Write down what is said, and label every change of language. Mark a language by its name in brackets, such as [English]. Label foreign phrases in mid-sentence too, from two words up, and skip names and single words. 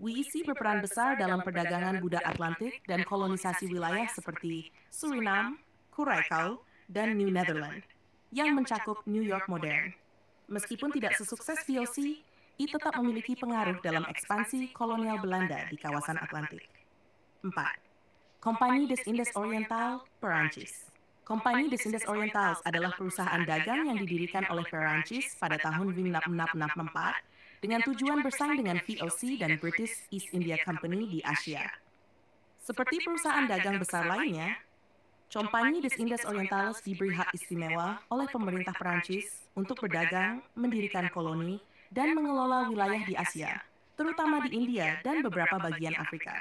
[Indonesian] WIC berperan besar dalam perdagangan budak Atlantik dan kolonisasi wilayah seperti Suriname, Curaçao, dan New Netherlands, yang mencakup New York modern. Meskipun tidak sesukses VOC, I tetap memiliki pengaruh dalam ekspansi kolonial Belanda di kawasan Atlantik. 4. Compagnie des Indes Orientales, Perancis. Compagnie des Indes Orientales adalah perusahaan dagang yang didirikan oleh Perancis pada tahun 1664 dengan tujuan bersaing dengan VOC dan British East India Company di Asia. Seperti perusahaan dagang besar lainnya, Compagnie des Indes Orientales diberi hak istimewa oleh pemerintah Perancis untuk berdagang, mendirikan koloni, dan mengelola wilayah di Asia, terutama di India dan beberapa bagian Afrika.